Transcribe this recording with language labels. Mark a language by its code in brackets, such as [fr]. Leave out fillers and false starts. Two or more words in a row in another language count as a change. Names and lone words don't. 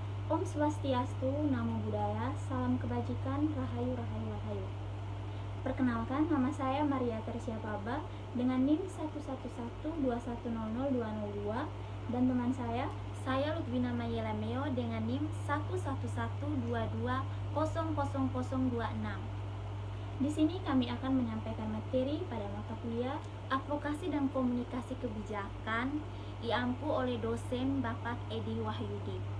[id] Om Swastiastu, Namo Buddhaya, Salam Kebajikan, Rahayu Rahayu Rahayu. Perkenalkan, nama saya Maria Tersia Paba dengan NIM 11121000202 dan teman saya Lutwina Mayelameo dengan NIM 11122000026. Di sini kami akan menyampaikan materi pada mata kuliah Advokasi dan Komunikasi Kebijakan diampu oleh dosen Bapak Edi Wahyudi.